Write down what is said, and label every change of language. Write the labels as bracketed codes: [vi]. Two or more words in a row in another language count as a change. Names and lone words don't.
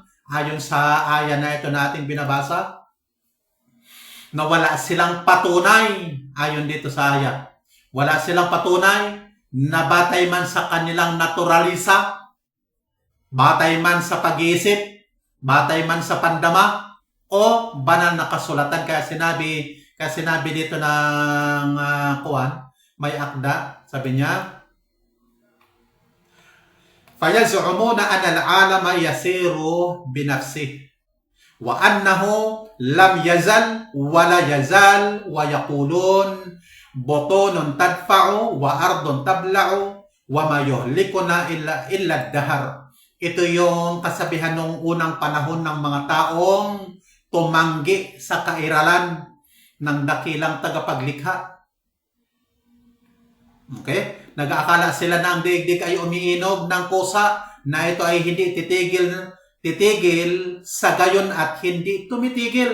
[tl] Ayon sa aya na ito nating binabasa, na wala silang patunay, ayon dito sa aya, wala silang patunay na batay man sa kanilang naturalisa, batay man sa pag-iisip, batay man sa pandama, o banal na kasulatan. Kaya sinabi dito ng may akda, sabi niya, [ar] فَيَزْعُمُونَ أَنَّ الْعَالَمَ يَسِيرُ بِنَفْسِهِ وَأَنَّهُ لَمْ يَزَلْ وَلَا يَزَالْ وَيَقُولُونَ بُطُونٌ تَدْفَعُ وَأَرْضٌ تَبْلَعُ وَمَا يُهْلِكُنَا إِلَّا الدَّهْرُ. [tl] Ito yung kasabihan ng unang panahon ng mga taong tumanggi sa kairalan ng dakilang tagapaglikha. Okay? Nag-aakala sila na ang daigdig ay umiinog ng kusa na ito ay hindi titigil sa gayon at hindi tumitigil.